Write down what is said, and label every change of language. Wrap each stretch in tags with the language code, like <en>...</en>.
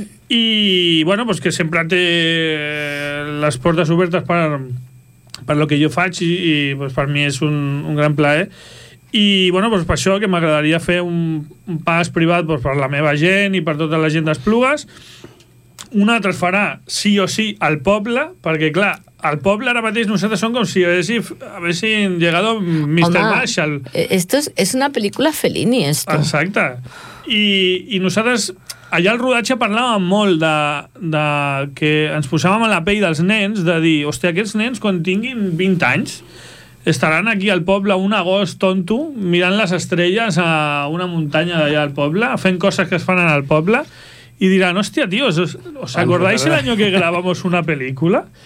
<ca>I, bueno, pues, que sempre té les portes obertes per lo que jo faig, i pues, per mi és un gran plaer. I, bueno, doncs per això que m'agradaria fer un pas privat, doncs, per la meva gent i per tota la gent d'Esplugues. Un altre es farà sí o sí al poble, perquè, clar, al poble ara mateix nosaltres som com si haguéssim llegat a Mr. Marshall.</ca> <es>Esto es una película Fellini, esto.</es> <ca>Exacte. I nosaltres, allà al rodatge parlàvem molt de que ens posàvem a la pell dels nens, de dir, hòstia, aquests nens quan tinguin 20 anys estaran aquí al poble un agost tonto mirant les estrelles a una muntanya d'allà al poble, fent coses que es fan en el poble, i diran, hòstia, tio,</ca> <es>¿os acordáis el año que grabamos una película?</es>